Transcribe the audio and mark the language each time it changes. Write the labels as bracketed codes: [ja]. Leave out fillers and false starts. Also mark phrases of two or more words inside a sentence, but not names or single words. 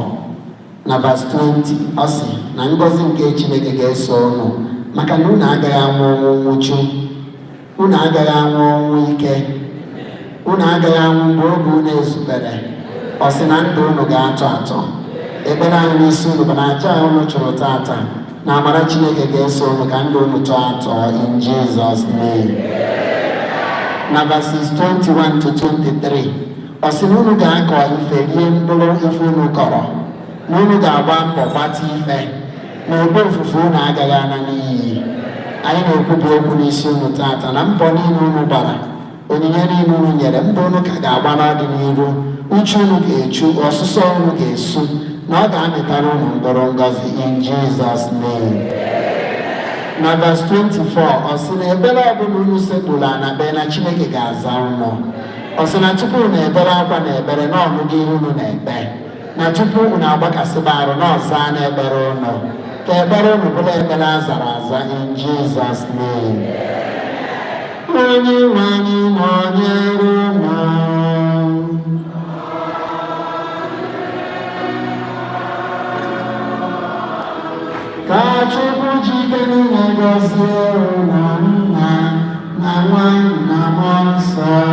[ig] Na verse 20 ọ sị na ngọzi nke Chineke ga-eso ụnụ maka na unu agaghị anwụ ọnwụ nwụchu, unu agaghị anwụ ọnwụ ike, unu agaghị anwụ mgbe oge unu ezubere. Ọ sị na ndụ unu ga-atọ atọ. Ekpere anyị n'isi unu bụ na aja unu chụrụ tata na amara Chineke ga-eso unu ka ndụ unu tọọ atọ [en] in Jesus name. [ig] Na verses 21-23 ọ sị na unu ga-akọ ife rie mkpụrụ ife unu kọrọ, na unu ga-agba mbọ gbata ife na ebe ofufe unu agaghị ana n'iyi. Anyị na-ekwubi okwu n'isi unu tata na mbọ niile unu gbara, onyinye niile unu nyere, mbọ unu ka ga-agba n'ọdịnihu, uche unu ga-echu, ọsụsọ unu ga-esu, na ọ ga-amịtara unu mkpụrụ ngọzi [en] in Jesus name. [ig] Na verse 24 ọ sị na ebere ọbụla unu sekpuru ana be na Chineke ga-aza unu. Ọ sị na tupu unu ebere akwa na ebere na ọnụgụ ihe unu na-ekpe, na tupu unu agbakasịba arụ na ọza n'ekpere unu, ka ekpere unu bụrụ ekpere azara aza [en] in Jesus name. [ig] Onyenwe anyị nọnyere unu. Ka Chukwu jike niile gọzie unu Nna na Nwa na Mmụọ Nsọ.